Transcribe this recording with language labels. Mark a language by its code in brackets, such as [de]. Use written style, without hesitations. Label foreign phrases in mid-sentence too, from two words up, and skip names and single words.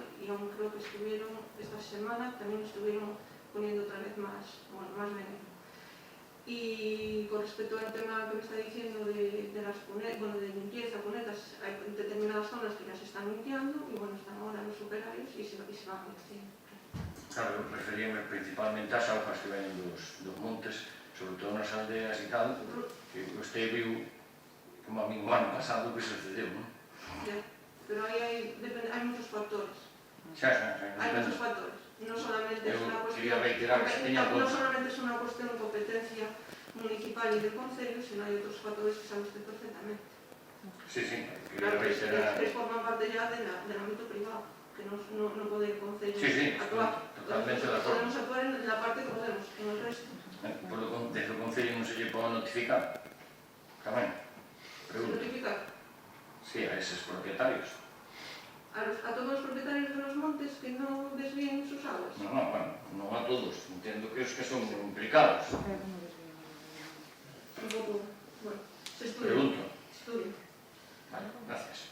[es] Y aún creo que esta semana también estuvieron poniendo otra vez más veneno. Y con respecto al tema que me está diciendo de las de limpieza, cunetas, hay determinadas zonas que ya se están limpiando y bueno, están ahora los operarios y se van haciendo. Claro, [gl] eu referíame principalmente ás alfas que venen dos montes, sobre todo nas aldeas e tal, que usted viu como a mí o ano pasado que sucedeu, non? [es] Pero ahí hay muchos factores. Hay muchos factores. No solamente es una cuestión de competencia municipal y del concello, sino hay otros factores que sabe usted perfectamente. Sí, claro, que forman parte ya del ámbito privado, que no puede el concello actuar. Totalmente de acuerdo. Podemos actuar en la parte que podemos, en el resto. [gl] Desde o concello non se lle pode notificar tamén. Notificar. [es] Sí, a esos propietarios. A todos los propietarios de los montes que no desvíen sus aguas. [gl] No, bueno, non a todos. Entiendo que os que son implicados. tampouco, bueno, se estudia. Pregunto. Estudia. [es] Vale, gracias.